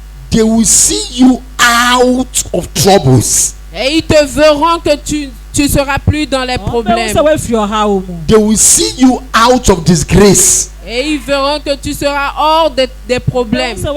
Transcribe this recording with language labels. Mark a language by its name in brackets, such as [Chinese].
[English] They will see you out of troubles. [French] Et ils te verront que tu seras plus dans les problèmes. [English] They will see you out of disgrace. [French] Et ils verront que tu seras hors des problèmes.